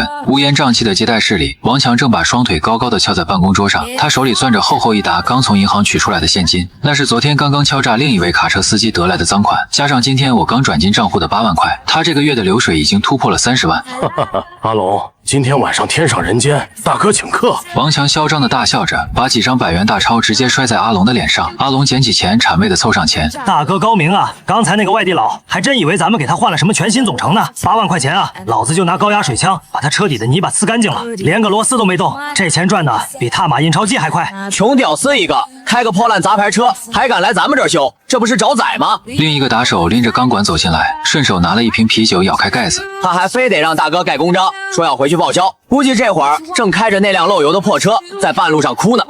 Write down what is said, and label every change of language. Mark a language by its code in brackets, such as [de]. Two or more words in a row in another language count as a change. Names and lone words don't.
[zh] 烏煙瘴氣的接待室裡，王強正把雙腿高高的翹在辦公桌上，他手裡攥着厚厚一沓剛從銀行取出來的現金，那是昨天剛刚敲詐另一位卡車司機得來的贓款，加上今天我剛轉進賬戶的8萬塊，他這個月的流水已經突破了30萬。阿龍，今天晚上天上人间，大哥请客。王强嚣张的大笑着，把几张100元大钞直接摔在阿龙的脸上。阿龙捡起钱，谄媚的凑上前：“ 大哥高明啊！刚才那个外地佬还真以为咱们给他换了什么全新总成呢。8万块钱啊，老子就拿高压水枪把他车底的泥巴呲干净了，连个螺丝都没动。这錢賺的比踏馬印鈔機還快。窮屌絲一個，開個破爛雜牌車，還敢來咱們這兒修，這不是找宰嗎？” 另一個打手拎着鋼管走進來，順手拿了一瓶啤酒，咬開蓋子。他還非得讓大哥蓋公章，說要回去報銷。估計這會兒正開着那輛漏油的破車，在半路上哭呢。